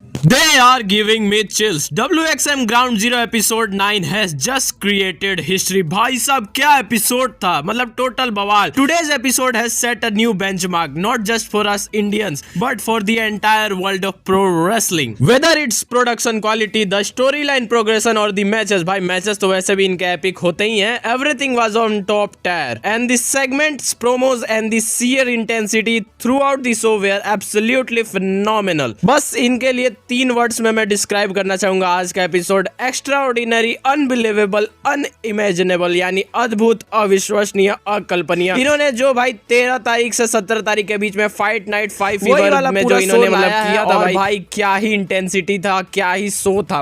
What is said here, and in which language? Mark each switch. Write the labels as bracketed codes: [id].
[en] They are giving me chills. WXM Ground Zero episode 9 has just created history. [hi] भाई साहब क्या episode था, मतलब टोटल बवाल. [en] Today's episode has set a new benchmark, not just for us Indians, but for the entire world of pro wrestling. Whether it's production quality, the storyline progression or the matches, [hi] भाई matches तो वैसे भी इनके epic होते ही हैं. [en] Everything was on top tier, and the segments, promos and the sheer intensity throughout the show were absolutely phenomenal. [hi] बस इनके लिए 3 वर्ड्स में मैं डिस्क्राइब करना चाहूंगा आज का एपिसोड. [en] extraordinary, unbelievable, unimaginable, [hi] यानी अद्भुत, अविश्वसनीय, अकल्पनीय. इन्होंने जो भाई 13 तारीख से 17 तारीख के बीच में फाइट नाइट 5 फीवर में जो इन्होंने मतलब किया था भाई क्या ही इंटेंसिटी था, क्या ही शो था.